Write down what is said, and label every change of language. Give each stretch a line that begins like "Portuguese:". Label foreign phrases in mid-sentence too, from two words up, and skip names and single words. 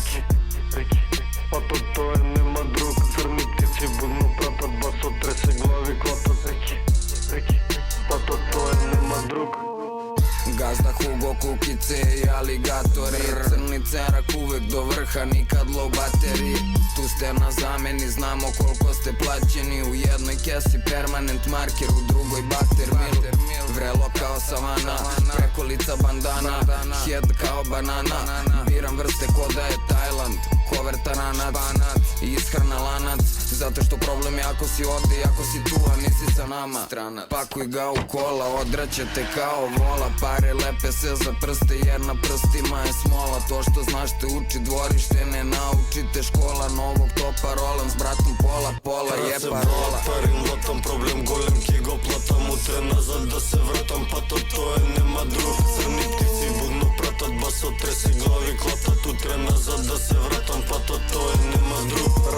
Macedonian: Патот тоа нема друг. Црни птици будно пратат, басот тресе глави клатат. Патот тоа нема друг.
Serbian: Газда Хуго, кукице и алигатори. Црни церак увек до врха, никад
English: low battery.
Serbian: Tu ste na zameni, znamo koliko ste plaćeni. U jednoj kesi
English: permanent marker,
Serbian: u drugoj buttermilk. Vrelo kao savana, preko lica bandana, head kao banana. Biram vrste ko da je Tajland, cover taranac i ishrana lanac. Zato što problem je ako si ovde i ako si tu, a nisi sa nama. Pakuj ga u kola, odraće te kao vola. Pare lepe se za prste jer na prstima je smola. To što znaš te uči dvorište, ne naučite škola. Novog topa rolam s bratom pola je parola. Pari mlatam, problem golem,
Macedonian: ке го платам. Утре назад да се вратам, патот тоа нема друг. Црни птици будно пратат, басот тресе глави клатат. Утре назад да се вратам, патот тоа нема друг.